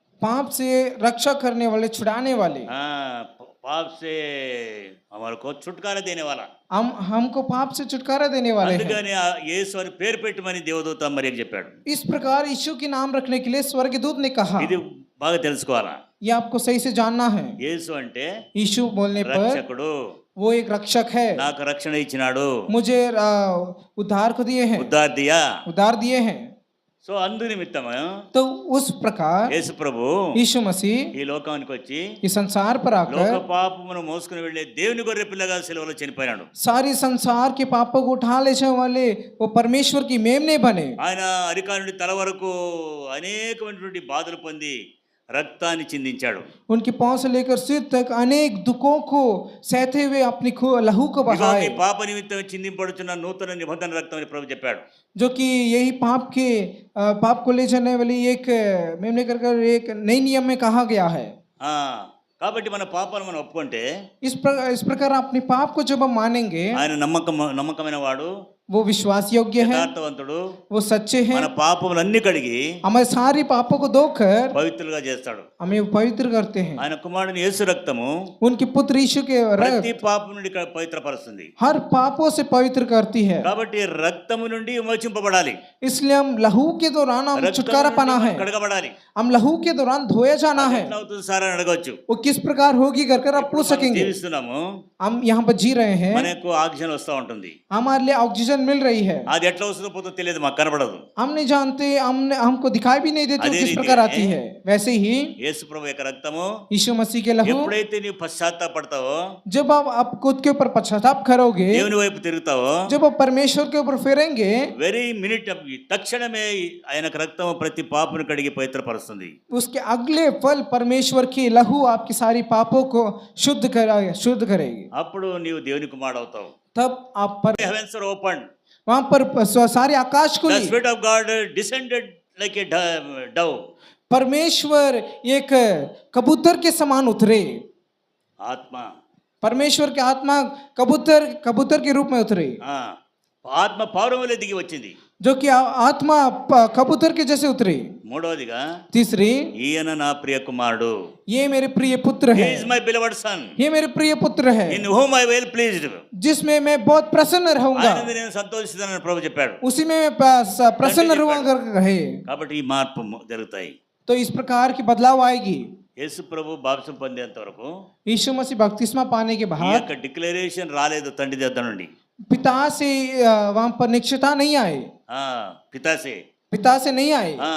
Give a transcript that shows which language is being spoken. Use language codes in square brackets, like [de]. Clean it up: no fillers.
[hi] पाप से रक्षा करने वाले, छुड़ाने वाले. पाप से हमारे को छुटकारा देने वाला. हमको पाप से छुटकारा देने वाले हैं. [te] అందుకని యేసు అని పేరు పెట్టమని దేవదూత మరియకు చెప్పాడు. [hi] इस प्रकार यीशु के नाम रखने के लिए स्वर्गदूत ने कहा. [te] ఇది బాగా తెలుసుకోవాలా. [hi] ये आपको सही से जानना है. [te] యేసు అంటే [hi] यीशु बोलने पर [te] రక్షకుడు, [hi] वो एक रक्षक है. [te] నాకు రక్షణ ఇచ్చినాడు, [hi] मुझे उद्धार को दिए हैं, उद्धार दिए हैं. [te] సో అందు నిమిత్తము [hi] तो उस प्रकार [te] యేసు ప్రభు [hi] यीशु मसीह [te] ఈ లోకానికి వచ్చి [hi] इस संसार पर [te] లోక [hi] आकर [te] పాపమును మోసుకుని వెళ్ళే దేవుని గొర్రె పిల్లగా సిలువలో చనిపోయాడు. [hi] सारी संसार के पापों को उठा ले जाने वाले वो परमेश्वर की मेमने बने. [te] ఆయన అరికాల నుండి తల వరకు అనేకమైనటువంటి బాధలు పొంది రక్తాన్ని చిందించాడు. [hi] उनके पांव से लेकर सिर तक अनेक दुखों को सहते हुए अपनी लहू को बहाए. [te] పాప నిమిత్తం చిందింపడుచున్న నూతన నిబంధన రక్తం అని ప్రభు చెప్పాడు. [hi] जो कि यही पाप को ले जाने वाली एक मेमने कर एक नई नियम में कहा गया है. [te] కాబట్టి మన పాపాలను మనం ఒప్పుకుంటే [hi] इस प्रकार अपने पाप को जब हम मानेंगे, [te] ఆయన నమ్మకమైన వాడు, [hi] वो विश्वास योग्य है, [te] యథార్థవంతుడు, [hi] वो सच्चे हैं. [te] మన పాపములన్నీ కడిగి [hi] हमारे सारी पापों को धोकर [te] పవిత్రులుగా చేస్తాడు. [hi] हमें पवित्र करते हैं. [te] ఆయన కుమారుని యేసు రక్తము [hi] उनके पुत्र यीशु के [te] ప్రతి పాపం నుండి పవిత్రపరుస్తుంది. [hi] हर पापों से पवित्र करती है. [te] కాబట్టి రక్తము నుండి విమోచింపబడాలి. [hi] इसलिए हम लहू के दौरान हम छुटकारा पाना है, [te] కడగబడాలి. [hi] हम लहू के दौरान धोया जाना है. [te] ఎట్లా అవుతుంది సార్ అని అడగవచ్చు. [hi] वो किस प्रकार होगी कर आप पूछ सकेंगे. [te] జీవిస్తున్నాము, [hi] हम यहाँ पर जी रहे हैं, [te] మనకు ఆక్సిజన్ వస్తూ ఉంటుంది. [hi] हमारे लिए ऑक्सीजन मिल रही है. [te] అది ఎట్లా వస్తుందో పోతుందో తెలియదు, మాకు కనబడదు. [hi] हम नहीं जानते, हमको दिखाई भी नहीं देती वो किस प्रकार आती है. वैसे ही [te] యేసు ప్రభు యొక్క రక్తము [hi] यीशु मसीह के लहू, [te] ఎప్పుడైతే నీవు పశ్చాత్తాపడతావో, [hi] जब आप खुद के ऊपर पश्चाताप करोगे, [te] దేవుని వైపు తిరుగుతావో, [hi] जब आप परमेश्वर के ऊपर फिरेंगे, [en] very minute [te] తక్షణమే ఆయనకు రక్తము ప్రతి పాపను కడిగి పవిత్రపరుస్తుంది. [hi] उसके अगले पल परमेश्वर की लहू आपकी सारी पापों को शुद्ध करेगी. [te] అప్పుడు నీవు దేవుని కుమారుడు అవుతావు. [hi] तब आप [en] heavens are opened, [hi] वहां पर सारे आकाश [en] the [hi] खुली. [en] spirit of God descended like a dove. [hi] परमेश्वर एक कबूतर के समान उतरे. [te] ఆత్మ, [hi] परमेश्वर की आत्मा कबूतर के रूप में उतरे, [te] ఆత్మ పౌరములే దిగి వచ్చింది. [hi] जो कि आत्मा कबूतर के जैसे उतरी. [te] మూడవదిగా [hi] तीसरी, [te] ఈయన నా ప్రియ కుమారుడు, [hi] ये मेरे प्रिय पुत्र [en] he [hi] है, [en] is my beloved son, [hi] ये मेरे प्रिय पुत्र है, [en] in whom I well pleased. [hi] जिसमें मैं बहुत प्रसन्न रहूंगा, [te] ఆయన నేను సంతోషిస్తానని ప్రభు చెప్పాడు. [hi] उसी में मैं प्रसन्न रहूंगा कहे. [te] కాబట్టి ఈ మార్పు జరుగుతాయి. [hi] तो इस प्रकार की बदलाव आएगी. [te] యేసు ప్రభు బాప్తిసం పొందేంత వరకు [hi] यीशु मसीह बपतिस्मा पाने के [te] ఈ [hi] बाद [te] యొక్క డిక్లరేషన్ రాలేదు తండ్రి దగ్గర నుండి. [hi] पिता से वहां पर निश्चिता नहीं आए, पिता से नहीं आए.